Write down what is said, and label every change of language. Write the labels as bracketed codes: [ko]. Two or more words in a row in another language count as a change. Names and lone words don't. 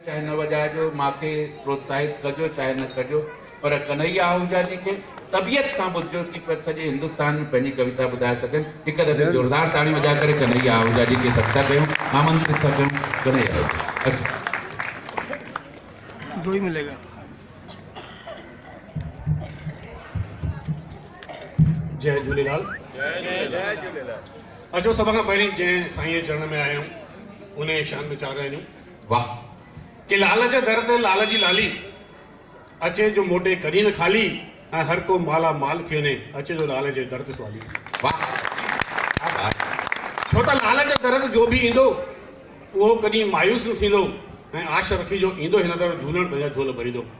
[sd] चाहे न वॼाइजो, मूंखे प्रोत्साहित कजो चाहे न कजो, पर कन्हैया आहूजा जी के तबियत सां ॿुधजो कि सॼे हिंदुस्तान में पंहिंजी कविता ॿुधाए सघनि। हिकु दफ़े ज़ोरदार ताड़ी वॼाए करे कन्हैया आहूजा जी के सत्ता कयूं, आमंत्रित था कयूं। कन्हैया आहूजा अच्छा [hi] दो ही मिलेगा। [sd] जय झूलेलाल। अचो सभ खां पहिरीं जंहिं साईं चरण में आया आहियूं उन शान में चार आहियूं। वाह। कि लाल जे दर ते लाल जी लाली अचे जो मोटे कॾहिं न खाली, ऐं हर को माला माल थी वञे अचे जो लाल जे दर ते सवाली। वाह। छो त लाल जे दर ते जो बि ईंदो उहो कॾहिं मायूस न थींदो, ऐं आश रखी जो ईंदो हिन दफ़े झूलण पंहिंजा झोल भरींदो।